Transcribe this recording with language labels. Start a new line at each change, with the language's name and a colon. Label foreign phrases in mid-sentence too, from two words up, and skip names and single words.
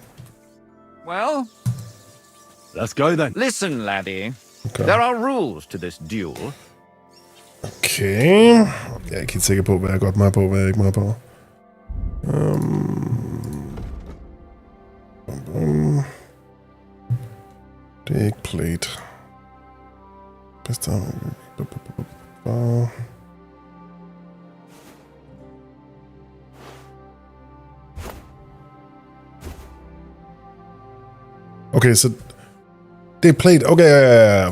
English: Well... Let's go then. Listen, laddie. Okay. There are rules to this duel. Okay.
Danish: Jeg er ikke helt sikker på, hvad jeg er godt med på, hvad jeg ikke med på. Det er ikke plate. Okay, så det er plate. Okay, ja.